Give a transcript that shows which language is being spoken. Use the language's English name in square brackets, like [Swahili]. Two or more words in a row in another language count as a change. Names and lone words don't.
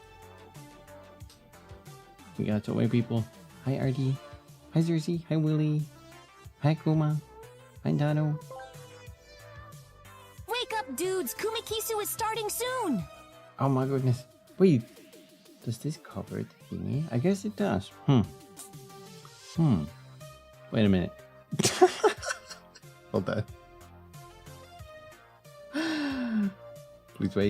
[English] We got so many people. Hi, Artie. Hi, Zersey. Hi, Willie. Hi, Kuma. Hi, Dano. Wake up, dudes! Kumikisu is starting soon! Oh my goodness. Wait, does this cover the thingy? I guess it does. Wait a minute. Hold on. Please wait.